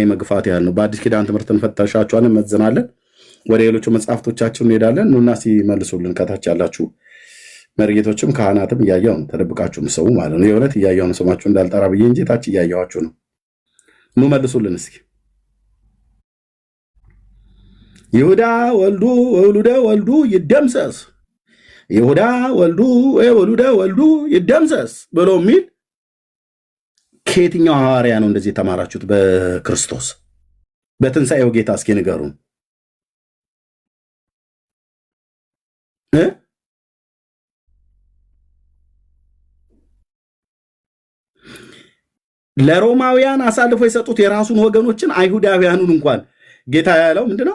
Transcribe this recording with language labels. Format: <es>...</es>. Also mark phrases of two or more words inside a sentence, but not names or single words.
<am>መግፋት ያህል ነው። በአዲስ ኪዳን ትምህርት እንፈተሻቸዋለን፣ መዝናለን። ወደ ሌሎቹ መጽሐፍቶቻችን እንሄዳለን። ኑና ሲመልሱልን ከታች ያላችሁ መርጌቶችም ካህናትም እያየሁ ነው፣ ተደብቃችሁ ምሰው ማለት ነው። የእውነት እያየሁ ነው፣ ስማችሁ እንዳልጠራ ብዬ እንጂ ታች እያየኋችሁ ነው። ኑ መልሱልን እስኪ።</am> <gez>ይሁዳ ወልዱ ወውሉደ ወልዱ ይደምሰስ፣ ይሁዳ ወልዱ ወውሉደ ወልዱ ይደምሰስ</gez> <am>ብሎ የሚል ከየትኛው ሐዋርያ ነው እንደዚህ የተማራችሁት? በክርስቶስ በትንሣኤው ጌታ እስኪ ንገሩን። ለሮማውያን አሳልፎ የሰጡት የራሱን ወገኖችን አይሁዳውያኑን እንኳን ጌታ ያለው ምንድነው?</am>